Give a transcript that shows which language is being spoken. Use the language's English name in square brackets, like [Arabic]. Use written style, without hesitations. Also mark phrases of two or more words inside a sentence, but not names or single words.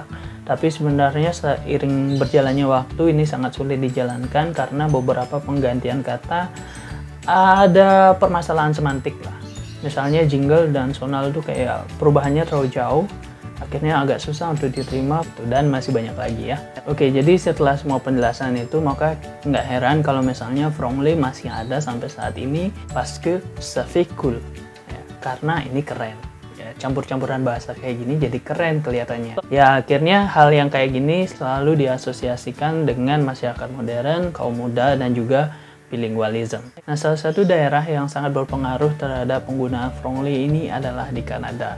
[Indonesian] Tapi sebenarnya seiring berjalannya waktu ini sangat sulit dijalankan karena beberapa penggantian kata ada permasalahan semantik lah. Misalnya jingle dan sonal itu kayak perubahannya terlalu jauh, akhirnya agak susah untuk diterima dan masih banyak lagi ya. Oke, jadi setelah semua penjelasan itu maka nggak heran kalau misalnya franglais masih ada sampai saat ini, [French] parce que ça fait cool ya, [Indonesian] karena ini keren. Campur-campuran bahasa kayak gini jadi keren kelihatannya. Ya akhirnya hal yang kayak gini selalu diasosiasikan dengan masyarakat modern, kaum muda, dan juga bilingualism. Nah, salah satu daerah yang sangat berpengaruh terhadap penggunaan franglais ini adalah di Kanada.